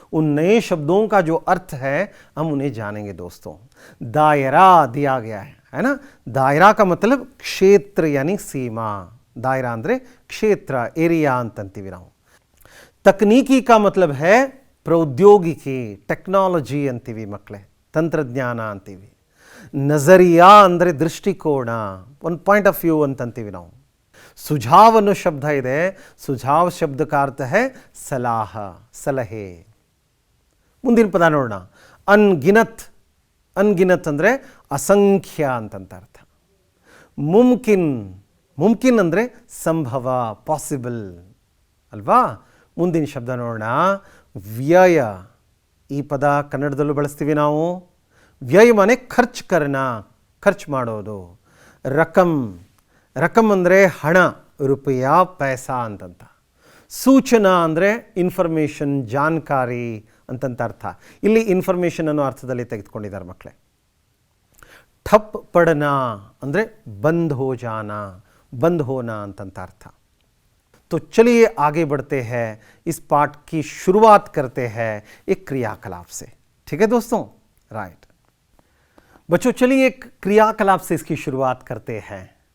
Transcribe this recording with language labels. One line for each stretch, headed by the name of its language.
Hindi: उन नए शब्दों का जो अर्थ है हम उन्हें जानेंगे दोस्तों। दायरा दिया गया है ना। दायरा का मतलब ಕ್ಷೇತ್ರ यानी सीमा, दायरा
Kannada: ಅಂದ್ರೆ ಕ್ಷೇತ್ರ,
Hindi: एरिया
Kannada: ಅಂತಂತೀವಿ ನಾವು।
Hindi: तकनीकी का मतलब है प्रौद्योगिकी, टेक्नोलॉजी
Kannada: ಅಂತೀವಿ ಮಕ್ಕಳೇ, ತಂತ್ರಜ್ಞಾನ ಅಂತೀವಿ। ನಜರಿಯಾ ಅಂದರೆ ದೃಷ್ಟಿಕೋನ, ಒಂದು ಪಾಯಿಂಟ್ ಆಫ್ ವ್ಯೂ ಅಂತಂತೀವಿ ನಾವು। ಸುझाव ಅನ್ನೋ ಶಬ್ದ ಇದೆ, ಸುझाव ಶಬ್ದ
Hindi: का अर्थ है
Kannada: ಸಲಾಹ, ಸಲಹೆ। ಮುಂದಿನ ಪದ ನೋಡೋಣ, ಅನ್ಗಿನತ್। ಅನ್ಗಿನತ್ ಅಂದರೆ ಅಸಂಖ್ಯ ಅಂತಂತ ಅರ್ಥ। ಮುಮ್ಕಿನ್, ಮುಮ್ಕಿನ್ ಅಂದರೆ ಸಂಭವ, ಪಾಸಿಬಲ್ ಅಲ್ವಾ। ಮುಂದಿನ ಶಬ್ದ ನೋಡೋಣ, ವ್ಯಯ। ಈ ಪದ ಕನ್ನಡದಲ್ಲೂ ಬಳಸ್ತೀವಿ ನಾವು।
Hindi: ವ್ಯಯ ಮಾನೆ ಖರ್ಚು ಕರ್ನ,
Kannada: ಖರ್ಚು ಮಾಡೋದು। ರಕಮ್, ರಕಮ್ ಅಂದರೆ ಹಣ, ರೂಪಾಯ, ಪೈಸಾ ಅಂತಂತ। ಸೂಚನಾ ಅಂದರೆ ಇನ್ಫಾರ್ಮೇಷನ್, ಜಾನಕಾರಿ ಅಂತಂತ ಅರ್ಥ। ಇಲ್ಲಿ ಇನ್ಫಾರ್ಮೇಷನ್ ಅನ್ನೋ ಅರ್ಥದಲ್ಲಿ ತೆಗೆದುಕೊಂಡಿದ್ದಾರೆ ಮಕ್ಕಳೇ।
Hindi: ठप पड़ना ಅಂದರೆ बंद हो जाना, बंद होना
Kannada: ಅಂತಂತ ಅರ್ಥ।
Hindi: तो चलिए आगे बढ़ते हैं, इस पाठ की शुरुआत करते हैं एक क्रियाकलाप से। ठीक है दोस्तों, राइट बच्चों, चलिए एक क्रियाकलाप से इसकी शुरुआत करते हैं।